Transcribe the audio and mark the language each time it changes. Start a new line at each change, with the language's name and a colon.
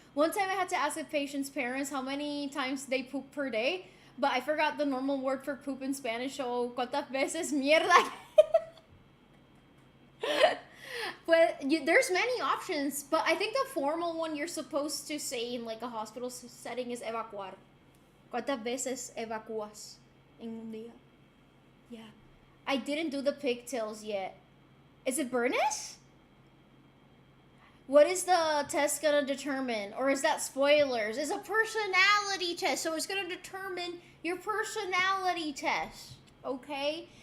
English: One time I had to ask a patient's parents how many times they poop per day, but I forgot the normal word for poop in Spanish, so
Spanish: ¿cuántas veces mierda?
English: But there's many options, but I think the formal one you're supposed to say in like a hospital setting is evacuar.
Spanish: ¿Cuántas veces evacuas en un día?
English: Yeah. I didn't do the pigtails yet. Is it Bernice? What is the test gonna determine? Or is that spoilers? It's a personality test, so it's gonna determine your personality test. Okay?